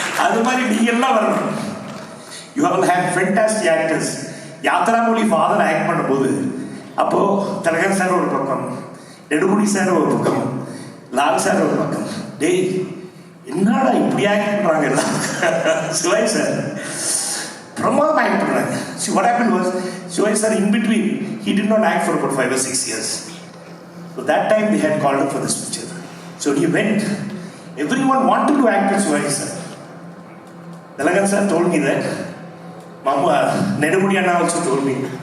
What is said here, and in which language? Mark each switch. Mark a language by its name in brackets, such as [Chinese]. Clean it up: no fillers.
[Tamil] அது மாதிரி நீங்க எல்லாம் வரணும். [English] You all have fantastic actors. [Tamil] Yatra மொழி ஃபாதர் ஆக்ட் பண்ணும்போது அப்போ திலகன் சார் ஒரு பக்கம், நெடுமுடி சார் ஒரு பக்கம், லால் சார் ஒரு பக்கம். டேய் என்னடா இப்படி ஆக்ட் பண்றாங்க எல்லாம். சிவாஜி சார் பிரமாதம் ஆக்ட் பண்றாங்க. [English] See what happened was Shivaji sir in between he did not act for about 5 or 6 years. So that time they had called him for this picture. So he went. Everyone wanted to act with Shivaji sir. Tilagan sir told me that. Mama, Nedumudi Anna also told me.